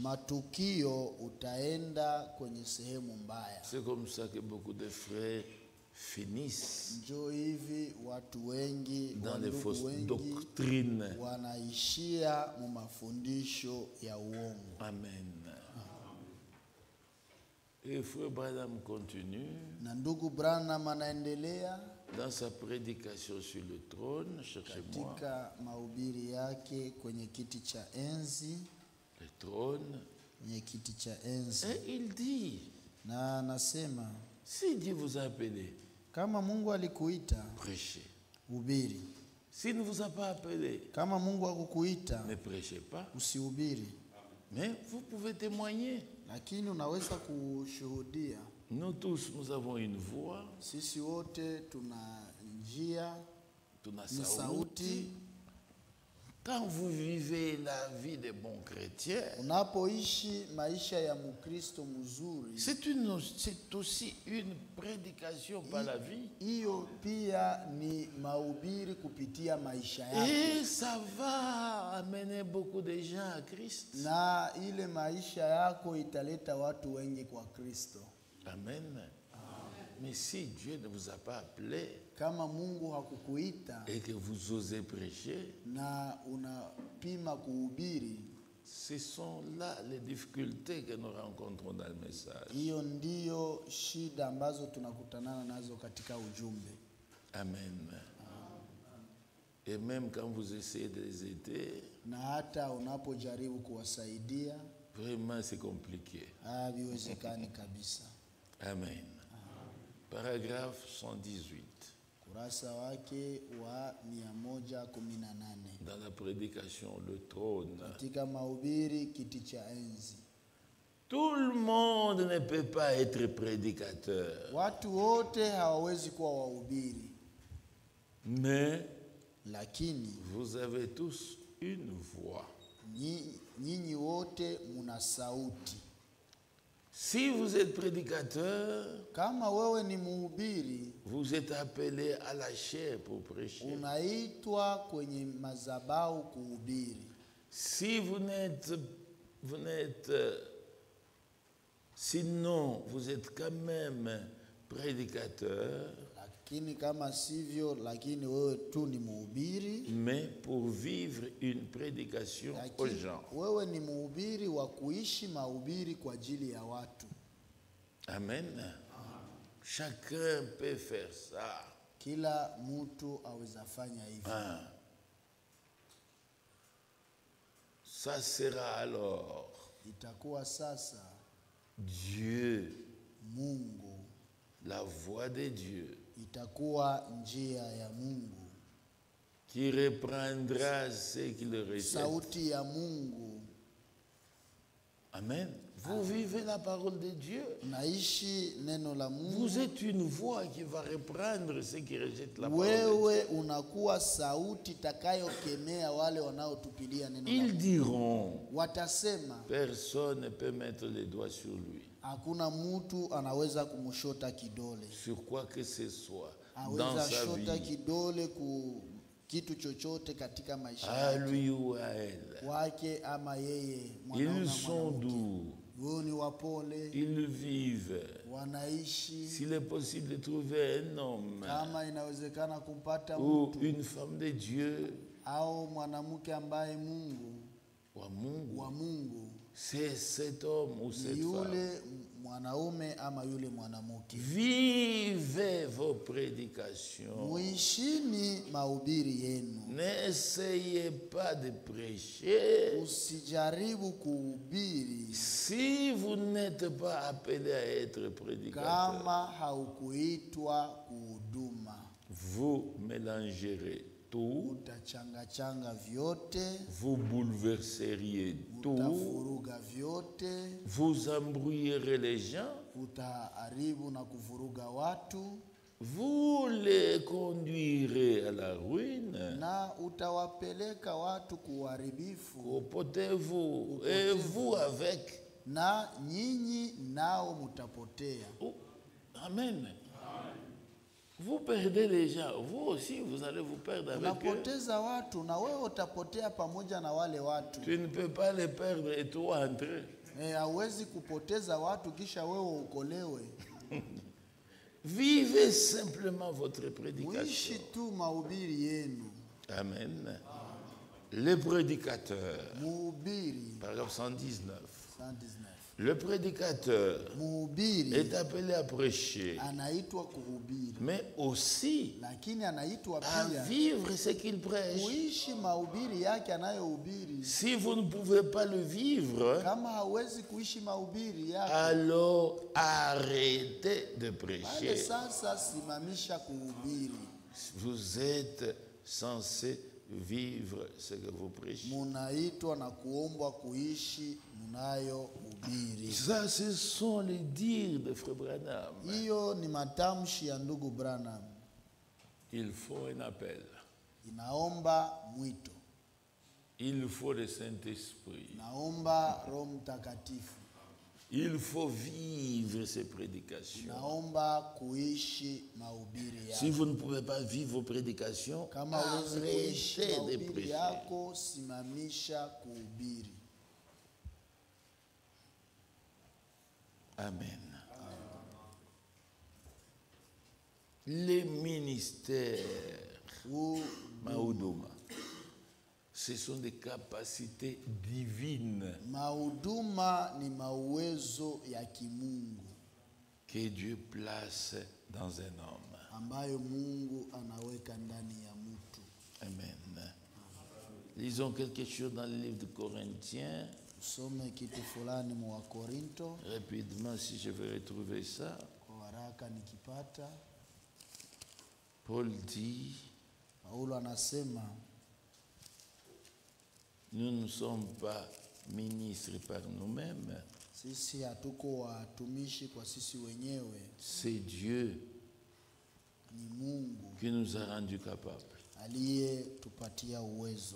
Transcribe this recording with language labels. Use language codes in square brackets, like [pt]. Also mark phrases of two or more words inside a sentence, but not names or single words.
[sw] matukio utaenda kwenye sehemu mbaya. [fr] C'est comme ça que beaucoup de frères finissent [sw] Njo hivi watu wengi, [fr] dans les [sw] wandugu [fr] fausses [sw] wengi [fr] doctrines. [sw] wanaishia mu mafundisho ya uongo. Amen. [fr] Et frère Branham continue [sw] Na ndugu Branham anaendelea [fr] dans sa prédication sur le trône, cherchez-moi, [sw] katika mahubiri yake kwenye kiti cha enzi, [fr] le trône, [sw] kwenye kiti cha enzi, [fr] et il dit, [sw] na anasema [fr] si Dieu vous a appelé, [sw] kama Mungu alikuita, [fr] prêchez. [sw] hubiri. [fr] S'il ne vous a pas appelé, [sw] Kama Mungu hakukuita, [fr] ne prêchez pas. [sw] usihubiri, [fr] Mais vous pouvez témoigner. [sw] lakini unaweza kushuhudia. [fr] Nous tous, nous avons une voix, [sw] Sisi wote tuna njia, tuna ni sauti. sauti. [fr] Quand vous vivez la vie des bons chrétiens, [sw] Unapoishi maisha ya Mkristo mzuri, [fr] c'est aussi une prédication par la vie. [sw] hiyo pia ni mahubiri kupitia maisha yako, [fr] Et ça va amener beaucoup de gens à Christ. [sw] na ile maisha yako italeta watu wengi kwa Kristo. Amen. [fr] Mais si Dieu ne vous a pas appelé [sw] Kama Mungu hakukuita [fr] et que vous osez prêcher, [sw] na unapima kuhubiri, [fr] ce sont là les difficultés que nous rencontrons dans le message. [sw] hiyo ndiyo shida ambazo tunakutanana nazo katika ujumbe. Amen. [fr] Et même quand vous essayez de les aider, [sw] Na hata unapojaribu kuwasaidia, [fr] vraiment c'est compliqué. [sw] haviwezekani kabisa. [fr] Amen. Paragraphe 118. [sw] Kurasa wake wa 118 [fr] Dans la prédication, le trône. [sw] katika mahubiri kiti cha enzi. [fr] Tout le monde ne peut pas être prédicateur. [sw] Watu wote hawawezi kuwa wahubiri, [fr] Mais [sw] lakini [fr] vous avez tous une voix. [sw] nyinyi wote muna sauti. [fr] Si vous êtes prédicateur, [sw] Kama wewe ni mhubiri, [fr] vous êtes appelé à la chair pour prêcher. [sw] unaitwa kwenye madhabahu kuhubiri. [fr] Si sinon vous êtes quand même prédicateur, [sw] Lakini kama sivyo, lakini wewe tu ni mhubiri, [fr] mais pour vivre une prédication aux [sw] lakini [fr] gens. [sw] wewe ni mhubiri wa kuishi mahubiri kwa ajili ya watu. [fr] Amen. Chacun peut faire ça. [sw] Kila mtu aweza fanya hivyo. [fr] Ah. Ça sera alors [sw] Itakuwa sasa [fr] Dieu, [sw] Mungu, [fr] la voix de Dieu, [sw] itakuwa njia ya Mungu [fr] qui reprendra ce qu'il rejette. [sw] sauti ya Mungu. Amen. [fr] Vous vivez la parole de Dieu. [sw] Naishi neno la Mungu. [fr] Vous êtes une voix qui va reprendre ceux qui rejettent la parole de Dieu. [sw] Wewe unakuwa sauti itakayokemea wale wanaotupilia neno la [fr] Ils [sw] Mungu. [fr] diront, [sw] Watasema [fr] personne ne peut mettre les doigts sur lui. [sw] hakuna mtu anaweza kumshota kidole. [fr] Sur quoi que ce soit dans [sw] Aweza [fr] sa [sw] shota [fr] vie, [sw] kidole ku kitu chochote katika maisha [fr] à [sw] yake, [fr] lui ou à elle. [sw] wake ama yeye, mwanaume [fr] Ils [sw] na [fr] sont [sw] mwanamke. [fr] doux, [sw] Wao ni wapole, [fr] ils vivent. [sw] wanaishi. [fr] S'il est possible de trouver un homme [sw] Kama inawezekana kumpata [fr] ou [sw] mtu [fr] une femme de Dieu, [sw] au mwanamke ambaye Mungu wa Mungu, wa Mungu, [fr] c'est cet homme ou [sw] ni [fr] cette femme. [sw] yule mwanaume ama yule mwanamke. [fr] Vivez vos prédications. [sw] Muishini mahubiri yenu, [fr] N'essayez pas de prêcher [sw] usijaribu kuhubiri [fr] si vous n'êtes pas appelé à être prédicateur. [sw] kama haukuitwa kuhuduma. [fr] Vous mélangerez tout, [sw] Utachangachanga vyote, [fr] vous bouleverseriez tout, [sw] utavuruga vyote, [fr] vous embrouillerez les gens, [sw] utaharibu na kuvuruga watu, [fr] vous les conduirez à la ruine. [sw] na utawapeleka watu kuharibifu, [fr] Copotez-vous et vous avec. [sw] na nyinyi nao mutapotea. Oh, amen. [fr] Vous perdez les gens, vous aussi vous allez vous perdre avec eux. [sw] Unapoteza watu na wewe utapotea pamoja na wale watu. [fr] Tu ne peux pas les perdre et toi entrer. [sw] Hauwezi kupoteza watu kisha wewe ukolewe. [fr] Vivez simplement votre prédication. [sw] Muishi tu mahubiri yenu. [fr] Amen. Le prédicateur, [sw] Mhubiri [fr] paragraphe 119. [sw] 119. [fr] Le prédicateur [sw] Mhubiri [fr] est appelé à prêcher, [sw] anaitwa kuhubiri, [fr] mais aussi [sw] lakini anaitwa [fr] à [sw] pia [fr] vivre ce qu'il prêche. [sw] kuishi mahubiri yake anayohubiri. [fr] Si vous ne pouvez pas le vivre, [sw] Kama hawezi kuishi mahubiri yake, [fr] alors arrêtez de [sw] bale [fr] prêcher. [sw] sasa simamisha kuhubiri. [fr] Vous êtes censé vivre ce que vous prêchez. [sw] Munaitwa na kuombwa kuishi munayohubiri. [fr] Ça, ce sont les dires de Frère Branham. [sw] Hiyo ni matamshi ya ndugu Branham. [fr] Il faut un appel. [sw] Inaomba mwito, [fr] Il faut le Saint-Esprit. [sw] naomba Roho Mtakatifu, [fr] Il faut vivre ces prédications. [sw] naomba kuishi mahubiri [fr] Si [sw] yako. [fr] vous ne pouvez pas vivre vos prédications, [sw] Kama huwezi kuishi [fr] arrêtez de [sw] mahubiri [fr] prêcher. [sw] yako, simamisha kuhubiri. Amen. [fr] Les ministères, Mahuduma, ce sont des capacités divines [sw] Mahuduma ni mauwezo ya kimungu [fr] que Dieu place dans un homme. [sw] ambayo Mungu anaweka ndani ya mtu. Amen. [fr] Lisons quelque chose dans le livre de Corinthiens. [sw] Usome kitu fulani mwa Korinto [fr] Rapidement, si je vais retrouver ça. [sw] kwa haraka nikipata. [fr] Paul dit, [sw] Paulo anasema [fr] nous ne sommes pas ministres par nous-mêmes. [sw] sisi hatuko watumishi kwa sisi wenyewe, [fr] C'est Dieu [sw] ni Mungu [fr] qui nous a rendus capables. [sw] aliyetupatia uwezo.